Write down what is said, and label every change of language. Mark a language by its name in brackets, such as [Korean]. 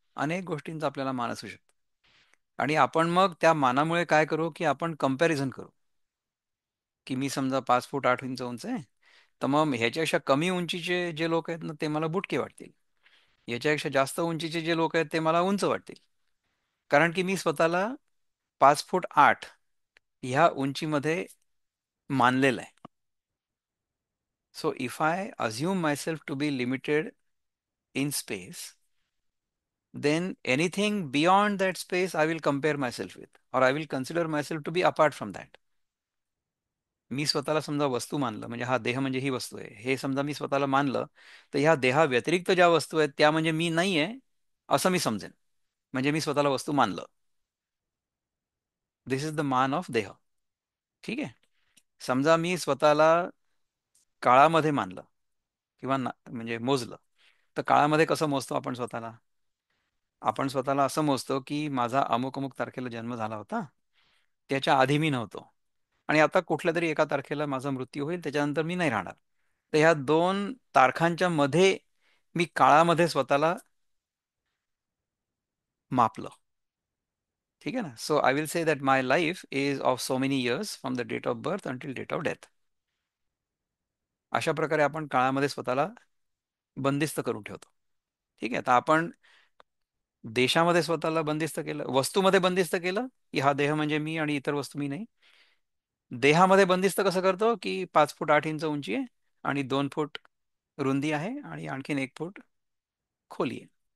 [Marathi] अनेक गोष्टींचा आपल्याला मान असू शकतो. आणि आपण मग त्या मानामुळे काय करू की आपण कंपॅरिझन करू, की मी समजा 5 फूट 8 इंच उंच आहे, तर मग ह्याच्यापेक्षा कमी उंचीचे जे लोक आहेत ना ते मला बुटके वाटतील. याच्यापेक्षा जास्त उंचीचे जे लोक आहेत ते मला उंच वाटतील. कारण की मी स्वतःला 5 फूट 8 ह्या उंचीमध्ये मानलेलं आहे. [English] So if I assume myself to be limited in space, then anything beyond that space I will compare myself with, or I will consider myself to be apart from that. [Marathi] मी स्वतःला समजा वस्तू मानलं, म्हणजे हा देह म्हणजे ही वस्तू आहे हे समजा मी स्वतःला मानलं, तर ह्या देहा व्यतिरिक्त ज्या वस्तू आहेत त्या म्हणजे मी नाही आहे असं मी समजेन. म्हणजे मी स्वतःला वस्तू मानलं. [English] This is the मान of देह. [Marathi] ठीक आहे. समजा मी स्वतःला काळामध्ये मानलं किंवा म्हणजे मोजलं, तर काळामध्ये कसं मोजतो आपण स्वतःला? आपण स्वतःला असं मोजतो की माझा अमुक अमुक तारखेला जन्म झाला होता, त्याच्या आधी मी नव्हतो, आणि आता कुठल्या तरी एका तारखेला माझा मृत्यू होईल, त्याच्यानंतर मी नाही राहणार. तर ह्या दोन तारखांच्या मध्ये मी काळामध्ये स्वतःला मापलं. ठीक आहे ना. [English] So I will say that my life is of so many years from the date of birth until date of death. [Marathi] अशा प्रकारे आपण काळामध्ये स्वतःला बंदिस्त करून ठेवतो. ठीक आहे. आता आपण देशामध्ये स्वतःला बंदिस्त केलं, वस्तूमध्ये बंदिस्त केलं की हा देह म्हणजे मी आणि इतर वस्तू मी नाही. देहामध्ये बंदिस्त कसं करतो की 5 फूट 8 इंच उंची आहे आणि 2 फूट रुंदी आहे आणि आणखीन 1 फूट खोली आहे.